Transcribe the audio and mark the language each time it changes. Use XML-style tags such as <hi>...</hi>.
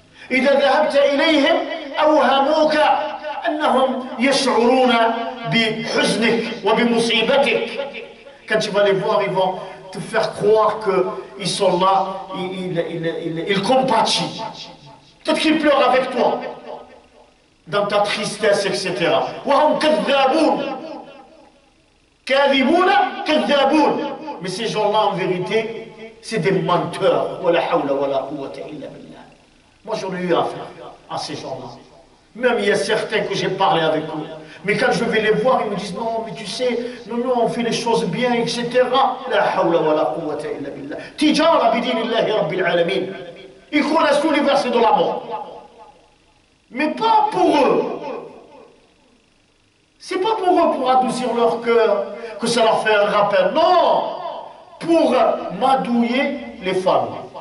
<ar>إذا ذهبت إليهم أوهموك أنهم يشعرون بحزنك وبمصيبتك.</ar> <fr>Quand tu vas les voir, ils vont te faire croire qu'ils sont là, ils compatissent. Peut-être qu'ils pleurent avec toi dans ta tristesse, etc.</fr> <ar>وهم كذابون كاذبون كذابون.</ar> <fr>Mais ces gens-là, en vérité, c'est des menteurs.</fr> <ar>ولا حول ولا قوة إلا بالله.</ar> <fr>Moi, j'en ai eu affaire à ces gens-là. Même il y a certains que j'ai parlé avec eux. Mais quand je vais les voir, ils me disent non, mais tu sais, nous on fait les choses bien, etc.</fr> <ar>لا حول ولا قوة إلا بالله. تجارة بدين الله رب العالمين.</ar> <fr>Ils connaissent tous les versets de la mort. Mais pas pour eux. C'est pas pour eux, pour adoucir leur cœur, que ça leur fait un rappel. Non, pour m'adouiller les femmes.</fr>